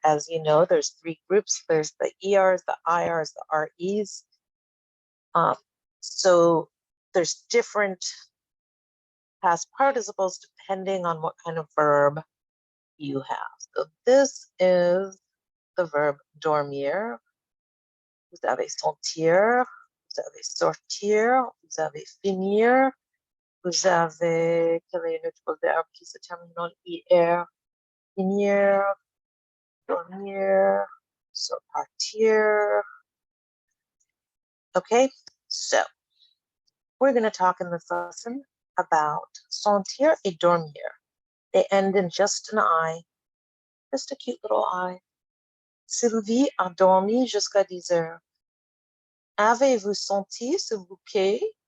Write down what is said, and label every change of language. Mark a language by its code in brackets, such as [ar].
[en] As you know, there's three groups. There's the ERs, the IRs, the REs. So there's different past participles depending on what kind of verb you have. So this is the verb dormir. [fr] Vous avez sentir, vous avez sortir, vous avez finir, vous avez, quel est notre verbe qui se termine en IR? Finir, dormir, so partir. [en] Okay, so we're going to talk in this lesson about sentir et dormir. They end in just an I, just a cute little I. [fr] Sylvie a dormi jusqu'à 10 heures. Avez-vous senti ce bouquet?